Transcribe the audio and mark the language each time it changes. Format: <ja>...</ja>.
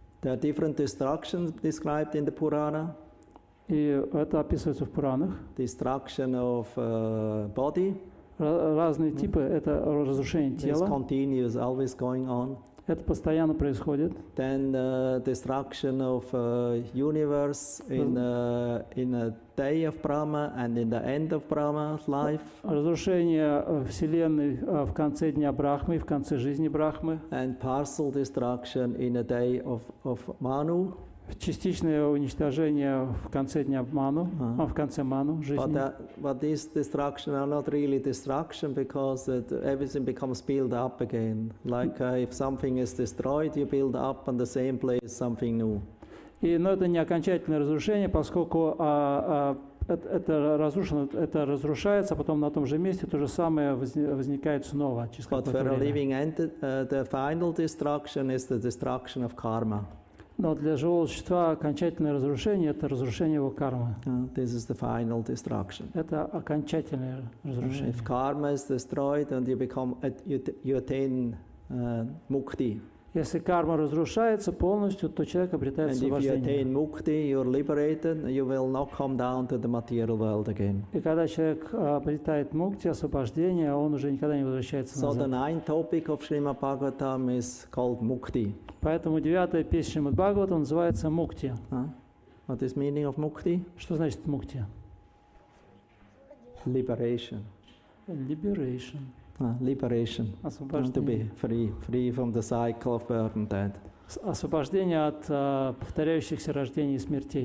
<en>There are different destructions described in the Purana.</en> <ru>И это описывается в Пуранах.</ru> <en>Destruction of body.</en> <ru>Разные типы. Это разрушение</ru> <en>It's</en> <ru>тела.</ru> <en>continuous, always going on.</en> <ru>Это постоянно происходит.</ru> <en>Then destruction of universe in a day of Brahma and in the end of Brahma's life.</en> <ru>Разрушение Вселенной в конце дня Брахмы и в конце жизни Брахмы.</ru> <en>And partial destruction in a day of Manu.</en> <ru>Частичное уничтожение в конце дня Ману, в конце Ману жизни.</ru> <en>But these destruction are not really destruction because everything becomes built up again. Like if something is destroyed, you build up on the same place something new.</en> <ru>Но это не окончательное разрушение, поскольку это разрушено, это разрушается, а потом на том же месте то же самое возникает снова через</ru> <en>But</en> <ru>какое-то</ru> <en>for a</en> <ru>время.</ru> <en>living entity, the final destruction is the destruction of karma.</en> <ru>Но для живого существа окончательное разрушение – это разрушение его кармы.</ru> <en>This is the final destruction.</en> <ru>Это окончательное разрушение.</ru> <en>If karma is destroyed, and you attain mukti.</en> <ru>Если карма разрушается полностью, то человек обретает</ru> <en>And if you</en> <ru>освобождение.</ru> <en>attain mukti, you're liberated. You will not come down to the material world again.</en> <ru>И когда человек обретает мукти, освобождение, он уже никогда не возвращается</ru> <en>So the</en> <ru>назад.</ru> <en>ninth topic of Srimad Bhagavatam is called mukti.</en> <ru>Поэтому 9-я песня Шримад Бхагаватам называется «Мукти».</ru> <en>What is meaning of mukti?</en> <ru>Что значит «мукти»?</ru> <en>Liberation. Liberation. Liberation. To</en> <ru>Освобождение.</ru> <en>be free from the cycle of birth and death.</en> <ru>Освобождение от повторяющихся рождений и смертей.</ru>